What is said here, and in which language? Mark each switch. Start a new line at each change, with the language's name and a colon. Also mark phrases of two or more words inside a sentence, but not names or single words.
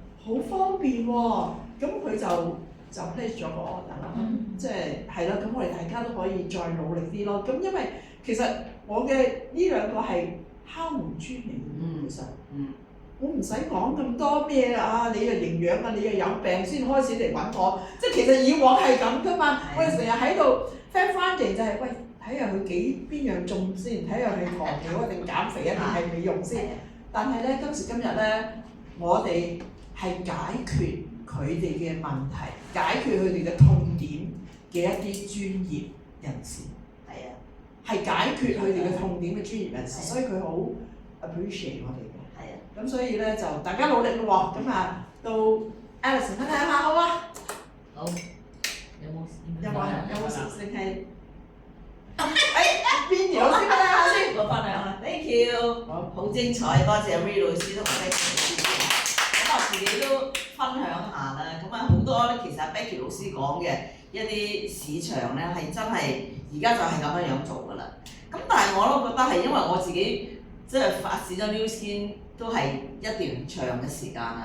Cantonese: 好方便喎。咁佢就 place 咗個 order 啦，即係咯。咁我哋大家都可以再努力啲咯。咁因為其實我嘅呢兩個係敲門磚嚟嘅，其實。我唔使講咁多咩啊！你又營養啊，你又有病先開始嚟揾我，即係其實以往係咁噶嘛。我哋成日喺度
English: fact finding
Cantonese: 就係喂，睇下佢邊樣中先，睇下係糖尿啊定減肥啊定係美容先。但係咧今時今日咧，我哋係解決佢哋嘅問題，解決佢哋嘅痛點嘅一啲專業人士。係啊，係解決佢哋嘅痛點嘅專業人士，所以佢好 appreciate 我哋嘅。咁所以咧就大家努力咯喎，咁啊到 Alison 分享下好啊？好。有冇事定係？Vinny 老師分享下先。我分享啦 ，
English: thank you，
Cantonese: 好精彩，多謝 Ray 老師同埋 Becky 老師。咁我自己都分享下啦，咁啊好多咧，其實 Becky 老師講嘅一啲市場咧係真係而家就係咁樣做㗎啦。咁但係我都覺得係因為我自己即係發展咗 New Skin 都係一段長嘅時間啦。